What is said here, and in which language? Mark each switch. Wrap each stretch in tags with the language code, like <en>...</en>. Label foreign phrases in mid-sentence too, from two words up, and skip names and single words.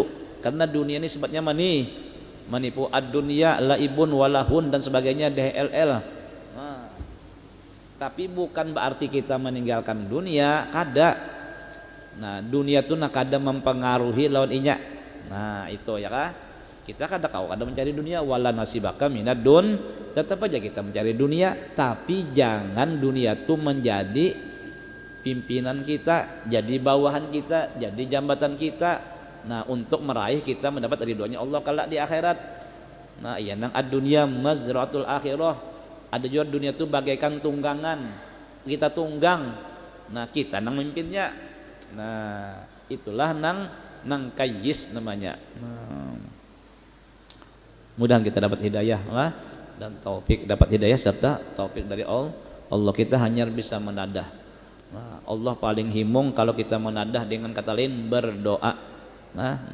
<id>Karena dunia ini sifatnya manipu</id> <ar>ad-dunya laibun walahun</ar> <id>dan sebagainya DLL.</id> <bjn>Nah, tapi bukan berarti kita meninggalkan dunia, kada. Nah, dunia itu nak kada mempengaruhi lawan inya. Nah, itu ya kah? Kita kada mencari dunia</bjn> <ar>wala nasibaka minad dun.</ar> <id>Tetap aja kita mencari dunia, tapi jangan dunia itu menjadi pimpinan kita, jadi bawahan kita, jadi jambatan kita. Nah, untuk meraih kita mendapat ridhonya Allah kelak di akhirat.</id> <bjn>Nah, iya nang</bjn> <ar>ad-dunya mazratul akhirah.</ar> <id>Ada juga dunia itu bagaikan tunggangan. Kita tunggang.</id> <bjn>Nah, kita nang memimpinnya. Nah, itulah nang kayyis namanya.</bjn> <id>Nah, mudah kita dapat hidayah lah, dan taufik dapat hidayah serta taufik dari Allah.</id> <bjn>Kita hanya bisa menadah. Nah, Allah paling himung kalau kita menadah dengan kata lain berdoa. Nah.</bjn>